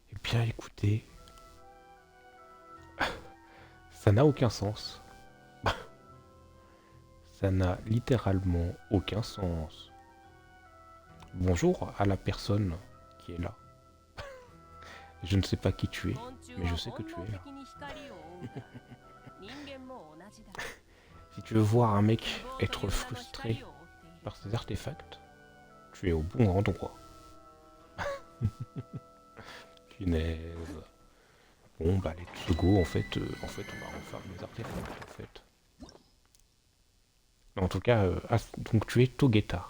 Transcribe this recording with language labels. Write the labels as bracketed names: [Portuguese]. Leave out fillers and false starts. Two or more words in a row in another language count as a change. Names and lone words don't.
[French] bien écoutez, ça n'a aucun sens. Ça n'a littéralement aucun sens. Bonjour à la personne qui est là. Je ne sais pas qui tu es, [Japanese] 昆虫 [French] mais je [Japanese] は [French] sais que [Japanese] 本 [French] tu [Japanese] 能 [French] es là. [Japanese] 的に光を追うが人間も同じだ [French] Si tu veux voir un mec [Japanese] 希望という [French] être [Japanese] 名の [French] frustré [Japanese] 光を追っている [French] par ces artefacts, tu es au bon endroit. Punaise. Bon bah les Tsugo en fait on va refaire les artefacts en fait. En tout cas, donc tu es Togeta.